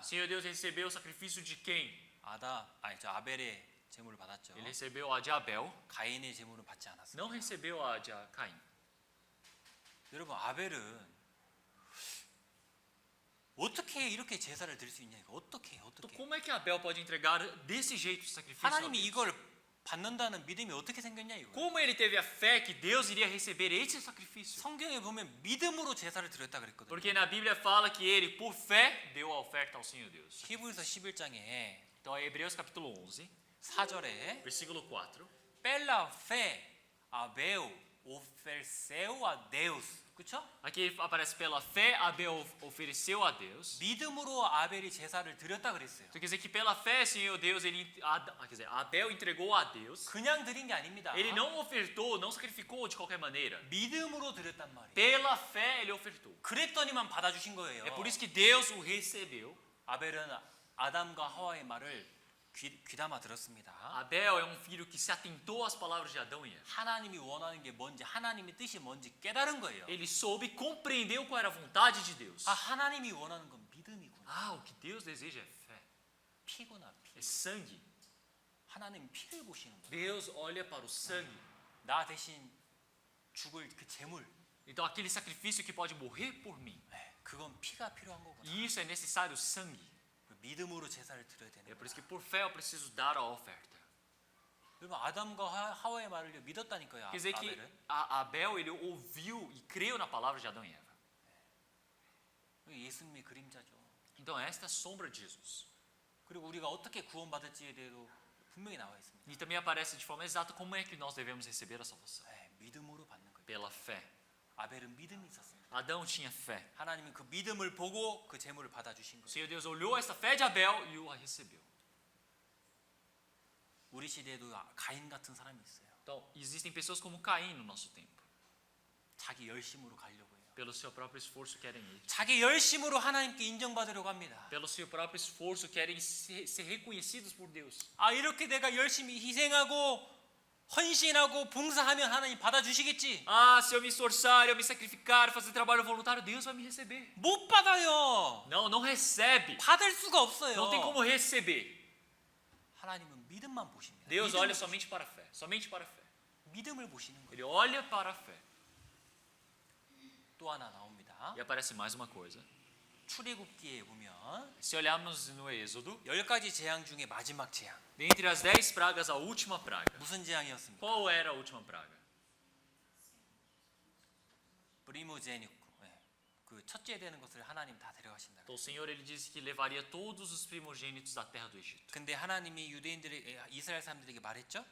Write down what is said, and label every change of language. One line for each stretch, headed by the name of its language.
Portuguese: Senhor Deus recebeu o sacrifício de quem?
Korean: 저 아벨의 제물을 받았죠.
Portuguese: Ele recebeu a de Abel,
Korean: 가인의 제물은 받지 않았어요.
Portuguese: não recebeu a de Caim.
Korean: 여러분 아벨은 어떻게 이렇게 제사를 드릴 수 있냐 이거 어떻게
Portuguese: Então como é que Abel pode entregar desse jeito o sacrifício a
Korean: 하나님이
Portuguese: Deus?
Korean: 이걸 받는다는 믿음이 어떻게 생겼냐 이거.
Portuguese: Como ele teve a fé que Deus iria receber esse sacrifício?
Korean: 성경에 보면 믿음으로 제사를 드렸다 그랬거든요.
Portuguese: Porque na Bíblia fala que ele, por fé, deu a oferta ao Senhor Deus.
Korean: 히브리서 11장에
Portuguese: Então, Hebreus capítulo 11,
Korean: 4절에
Portuguese: versículo 4. 펠라 페 아베우 오펠세우 아 데우스.
Korean: 그렇죠?
Portuguese: Aqui aparece: pela fé, Abel ofereceu a Deus.
Korean: 믿음으로 아벨이 제사를 드렸다 그랬어요.
Portuguese: Então quer dizer que pela fé, Senhor Deus, Abel entregou a Deus.
Korean: 그냥 드린 게 아닙니다.
Portuguese: Ele não ofertou, não sacrificou de qualquer maneira.
Korean: 믿음으로 드렸단 말이에요.
Portuguese: Pela fé, ele ofertou.
Korean: 그랬더니만 받아주신 거예요.
Portuguese: É por isso que Deus o recebeu.
Korean: 아벨은 아담과 하와의 말을 귀담아 들었습니다.
Portuguese: Abel é um filho que se atentou às palavras de Adão e Eva.
Korean: 하나님이 원하는 게 뭔지 하나님의 뜻이 뭔지 깨달은 거예요.
Portuguese: Ele soube, compreendeu qual era a vontade de Deus.
Korean: 아 하나님이 원하는 건 믿음이구나.
Portuguese: O que Deus deseja é fé,
Korean: 피구나 피.
Portuguese: é sangue.
Korean: 하나님 피를 보시는 거예요.
Portuguese: Deus olha para o sangue.
Korean: 나 대신 죽을 그 제물.
Portuguese: Então aquele sacrifício que pode morrer por mim.
Korean: 그건 피가 필요한 거구나.
Portuguese: E isso é necessário sangue.
Korean: 믿음으로 제사를 드려야 되는
Portuguese: É por isso que por fé eu preciso dar a oferta.
Korean: 여러분 아담과 하와의 말을 믿었다니까요.
Portuguese: Quer dizer que
Korean: 아벨은.
Portuguese: Abel ele ouviu e creu na palavra de Adão e Eva.
Korean: 예수님의 그림자죠.
Portuguese: Então esta é a sombra de Jesus.
Korean: 그리고 우리가 어떻게 구원받을지에 대해서 분명히 나와 있습니다.
Portuguese: E também aparece de forma exata como é que nós devemos receber a salvação.
Korean: 믿음으로 받는 거예요.
Portuguese: Pela fé.
Korean: 아벨은 믿음이 있었습니다.
Portuguese: Adão tinha fé.
Korean: 하나님은 그 믿음을 보고 그 제물을 받아주신
Portuguese: O
Korean: 거예요.
Portuguese: Senhor Deus olhou esta fé de Abel e o recebeu.
Korean: 우리 시대에도 가인 같은 사람이 있어요.
Portuguese: Então, existem pessoas como Caim no nosso tempo.
Korean: 자기 열심으로 가려고 해요.
Portuguese: Pelo seu próprio esforço querem ir.
Korean: 자기 열심으로 하나님께 인정받으려고 합니다.
Portuguese: Pelo seu próprio esforço querem ser reconhecidos por Deus.
Korean: 아 이렇게 내가 열심히 희생하고 헌신하고 봉사하면 하나님 받아주시겠지.
Portuguese: Se eu me esforçar, eu me sacrificar, fazer trabalho voluntário, Deus vai me receber.
Korean: 못 받아요.
Portuguese: Não recebe.
Korean: 받을 수가 없어요.
Portuguese: Não tem como receber.
Korean: 하나님은 믿음만 보십니다.
Portuguese: Deus
Korean: 믿음을
Portuguese: olha somente para a fé. Somente para a fé.
Korean: 믿음을 보시는 거예요.
Portuguese: Ele olha para a fé.
Korean: 또 하나 나옵니다. 있습니다.
Portuguese: E aparece mais uma coisa.
Korean: 출애굽기에 보면
Portuguese: Se olharmos no Êxodo,
Korean: 10가지 재앙 중에 마지막 재앙.
Portuguese: dentre as 10 pragas, a última praga.
Korean: 무슨 재앙이었습니까?
Portuguese: Qual era a última praga? 브리모제니쿠.
Korean: 그 첫째 되는 것을 하나님 다 데려가신다.
Portuguese: Então o Senhor ele disse que levaria todos os primogênitos da terra do Egito.
Korean: 근데 하나님이 이스라엘 사람들에게 말했죠.